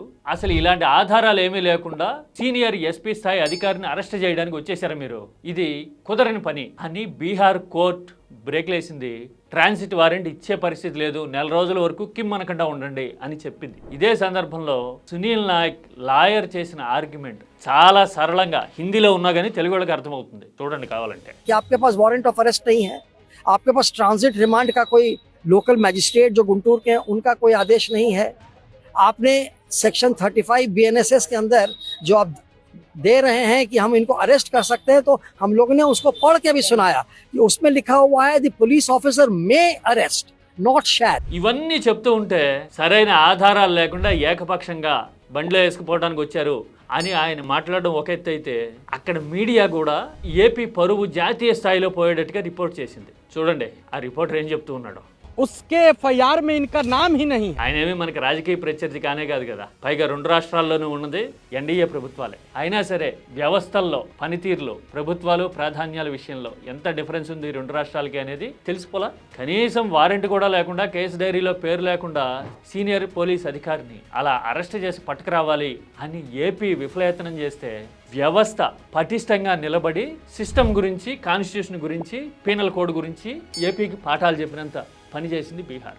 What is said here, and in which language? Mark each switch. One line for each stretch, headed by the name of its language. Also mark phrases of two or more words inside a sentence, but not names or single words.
Telugu: అసలు ఇలాంటి ఆధారాలు ఏమీ లేకుండా
English: senior SP
Telugu: స్థాయి అధికారిని అరెస్ట్ చేయడానికి వచ్చేసారు మీరు, ఇది కుదరని పని అని బీహార్ కోర్టు బ్రేక్లేసింది.
English: transit warrant
Telugu: ఇచ్చే పరిస్థితి లేదు, 4 రోజుల వరకు కిమ్మనకుండా ఉండండి అని చెప్పింది. ఇదే సందర్భంలో సునీల్ నాయక్ లాయర్ చేసిన ఆర్గ్యుమెంట్ చాలా సరళంగా హిందీలో ఉన్నా కానీ తెలుగు వాళ్ళకి అర్థమవుతుంది. చూడండి కావాలంటే.
Hindi: आपके पास
English: warrant of arrest
Hindi: नहीं है, आपके पास
English: transit remand
Hindi: का कोई
English: local magistrate
Hindi: जो गुंटूर के हैं उनका कोई आदेश नहीं है, आपने सेक्शन 35 बीएनएसएस के अंदर जो आप दे रहे हैं कि हम इनको अरेस्ट कर सकते हैं, तो हम लोगों ने उसको पढ़ के भी सुनाया कि उसमें लिखा हुआ है
English: the police officer may arrest not shall.
Telugu: ఇవన్నీ చెప్తూ ఉంటే సరైన ఆధారాలు లేకుండా ఏకపక్షంగా బండిలో వేసుకుపోవడానికి వచ్చారు అని ఆయన మాట్లాడడం ఒక ఎత్తు అయితే, అక్కడ మీడియా కూడా ఏపీ పరువు జాతీయ స్థాయిలో పోయేటట్టుగా రిపోర్ట్ చేసింది. చూడండి ఆ రిపోర్టర్ ఏం చెప్తూ ఉన్నాడు.
Hindi: उसके एफआईआर में इनका नाम ही नहीं.
Telugu: ఆయన ఏమీ మనకి రాజకీయ ప్రత్యర్థి కానే కాదు కదా, పైగా 2 రాష్ట్రాల్లోనూ ఉన్నది ఎన్డీఏ ప్రభుత్వాలే. అయినా సరే వ్యవస్థల్లో పనితీరులో ప్రభుత్వాలు ప్రాధాన్యాల విషయంలో ఎంత డిఫరెన్స్ ఉంది 2 రాష్ట్రాలకి అనేది తెలిసిపోలా. కనీసం వారెంట్ కూడా లేకుండా, కేసు డైరీలో పేరు లేకుండా
English: senior police
Telugu: అధికారిని అలా అరెస్ట్ చేసి పట్టుకురావాలి అని ఏపీ విఫలయత్నం చేస్తే, వ్యవస్థ పటిష్టంగా నిలబడి సిస్టమ్ గురించి, కాన్స్టిట్యూషన్ గురించి,
English: penal code
Telugu: గురించి ఏపీకి పాఠాలు చెప్పినంత పనిచేసింది బీహార్.